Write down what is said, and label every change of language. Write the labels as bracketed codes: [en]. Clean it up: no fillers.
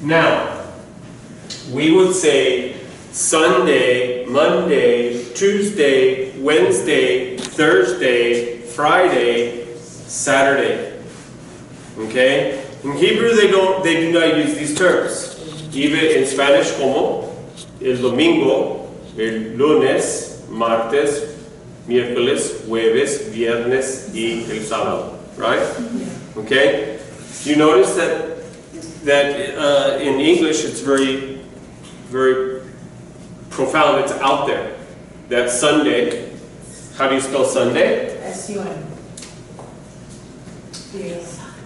[en] Now, we would say Sunday, Monday, Tuesday, Wednesday, Thursday, Friday, Saturday. Okay? In Hebrew, they do not use these terms. Even in Spanish, [es] como el domingo, el lunes, martes, miércoles, jueves, viernes, y el sábado. [en] Right? Okay? You notice that in English, it's very, very profound. It's out there. That Sunday. How do you spell Sunday? S-U-N. Yes.